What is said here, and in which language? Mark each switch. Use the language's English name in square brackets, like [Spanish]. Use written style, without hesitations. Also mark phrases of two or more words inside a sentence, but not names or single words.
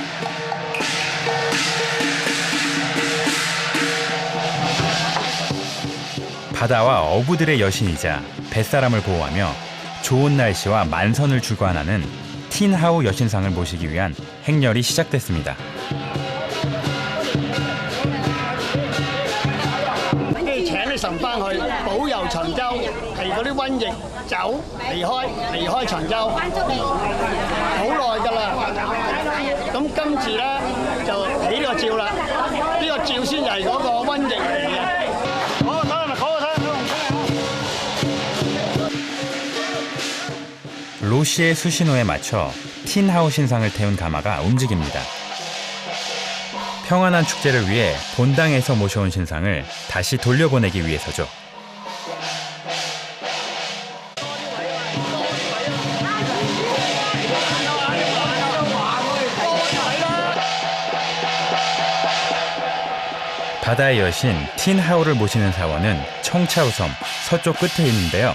[Korean] 바다와 어부들의 여신이자 뱃사람을 보호하며 좋은 날씨와 만선을 주관하는 틴하우 여신상을 모시기 위한 행렬이 시작됐습니다. [Cantonese] 請你神翻去保佑長洲，係嗰啲瘟疫走離開長洲，好耐㗎啦。咁今次咧就起呢個照啦，呢個照先係嗰個瘟疫嚟嘅。好，睇咪好睇。 [Korean] 로시의 수신호에 맞춰 틴하우 신상을 태운 가마가 움직입니다. 평안한 축제를 위해 본당에서 모셔온 신상을 다시 돌려보내기 위해서죠. 바다의 여신 틴하우를 모시는 사원은 청차우섬 서쪽 끝에 있는데요.